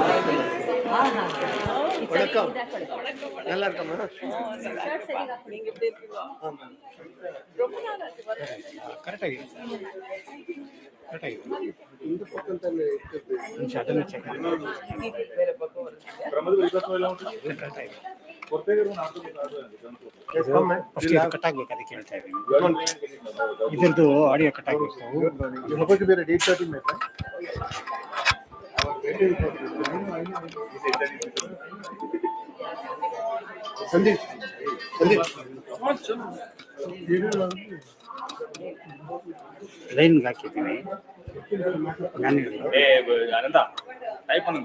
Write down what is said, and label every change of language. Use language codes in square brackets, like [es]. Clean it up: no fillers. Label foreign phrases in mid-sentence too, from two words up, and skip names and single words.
[ta] நல்லா இருக்கம்மா. [kn] ಕರೆಕ್ಟ್ ಆಗಿದೆ ಕರೆಕ್ಟ್ ಆಗಿದೆ [ta] இந்த பக்கம் தானே இருக்குது. [kn] ಅದನ್ನು ಚೆಕ್ ಮಾಡಿ ಕರೆಕ್ಟ್ ಆಗಿದೆ ಫಸ್ಟ್ ಇದು ಕಟ್ ಆಗ್ಬೇಕು ಅದಕ್ಕೆ ಹೇಳ್ತಾ ಇದ್ದೀನಿ ಇದ್ರದ್ದು [en] audio cut [kn] ಆಗಬೇಕು [en] You supposed to be at 8:30 minutes. Sandeep. [kn] ಲೈನ್ಗೆ ಹಾಕಿದ್ದೀನಿ ನಾನು [ta] அனந்தா டைப் பண்ணுங்க